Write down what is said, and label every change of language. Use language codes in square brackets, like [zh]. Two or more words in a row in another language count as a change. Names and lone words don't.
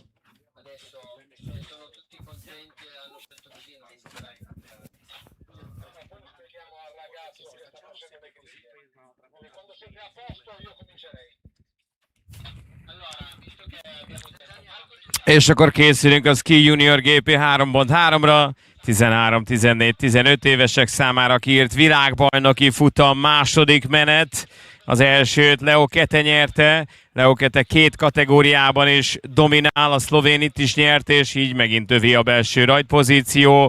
[it] Adesso se sono tutti contenti e hanno scelto così, non inizierei. Poi lo spieghiamo al ragazzo che sta facendo le così. Quando siete a posto io comincerei. Allora, visto che abbiamo detto [hu] És akkor készülünk a Ski Junior GP 3.3-ra. 13, 14, 15 évesek számára kiírt világbajnoki futam, második menet. Az elsőt Leo Kete nyerte. Leo Kete 2 kategóriában is dominál, a szlovén itt is nyert, és így megint övé a belső rajtpozíció.